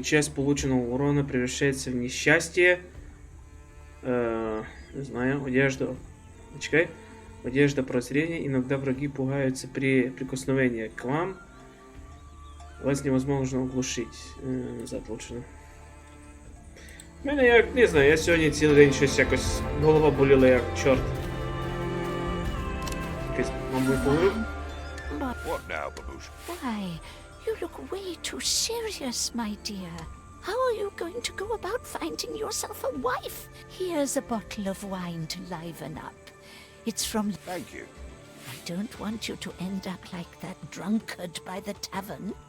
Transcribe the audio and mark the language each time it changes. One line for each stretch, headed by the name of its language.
Russian: Часть полученного урона превращается в несчастье. Не знаю. Одежда. Чекай. Одежда прозрения. Иногда враги пугаются при прикосновении к вам. Вас невозможно оглушить. Назад лучше.
Ukrainian: У мене, як, не знаю, я сьогодні цілий день щось якось голова боліла як чорт. Якийсь, мабуть, поговорив.
English: What now, Babush? Why, you look way too serious, my dear. How are you going to go about finding yourself a wife? Here's a bottle of wine to liven up. It's from... Thank you. I don't want you to end up like that drunkard by the tavern.